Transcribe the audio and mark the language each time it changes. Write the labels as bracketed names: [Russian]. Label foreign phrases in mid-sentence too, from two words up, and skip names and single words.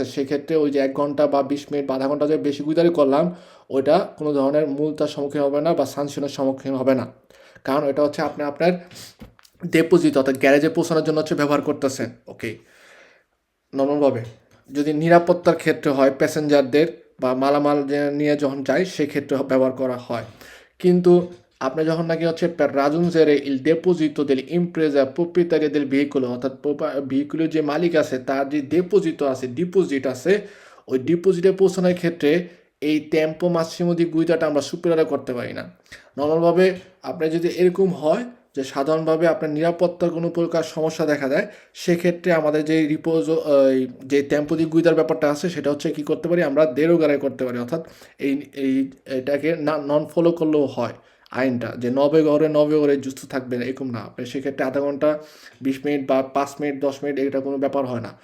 [Bangla] সেক্ষেত্রে ওই যে 1 ঘন্টা বা 20 মিনিট বা আধা ঘন্টা যে বেশি গুইদারি করলাম, ওইটা কোনো ধরনের মূলতার সম্মুখীন হবে না বা সাংশনের সম্মুখীন হবে না, কারণ এটা হচ্ছে আপনি আপনার ডিপোজিট, অর্থাৎ গ্যারেজে পৌঁছানোর জন্য হচ্ছে ব্যবহার করতেছেন। ওকে, নর্মালভাবে যদি নিরাপত্তার ক্ষেত্রে হয়, প্যাসেঞ্জারদের বা মালামাল নিয়ে যখন যায় সেক্ষেত্রে ব্যবহার করা হয়। কিন্তু আপনি যখন নাকি হচ্ছে [Italian] per raggiungere il deposito dell'impresa proprietaria del veicolo, [Bangla] অর্থাৎ ভেহিকুলের যে মালিক আছে তার যে ডিপোজিট আছে, ওই ডিপোজিটে পৌঁছানোর ক্ষেত্রে এই [Italian] tempo massimo di guida [Bangla] আমরা সুপিরিয়র করতে পারি না। নর্মালভাবে আপনার যদি এরকম হয় যে সাধারণভাবে আপনার নিরাপত্তার কোনো প্রকার সমস্যা দেখা দেয়, সেক্ষেত্রে আমাদের যে যে [Italian] tempo di guida [Bangla] ব্যাপারটা আছে সেটা হচ্ছে কি করতে পারি, আমরা দেরোগারে করতে পারি, অর্থাৎ এই এই এটাকে নন ফলো করলেও হয় আইনটা, যে 9 ওরে যুক্ত থাকবে না এরকম না, আপনি সেক্ষেত্রে আধা ঘন্টা 20 মিনিট বা 5 মিনিট 10 মিনিট এটা কোনো ব্যাপার হয় না।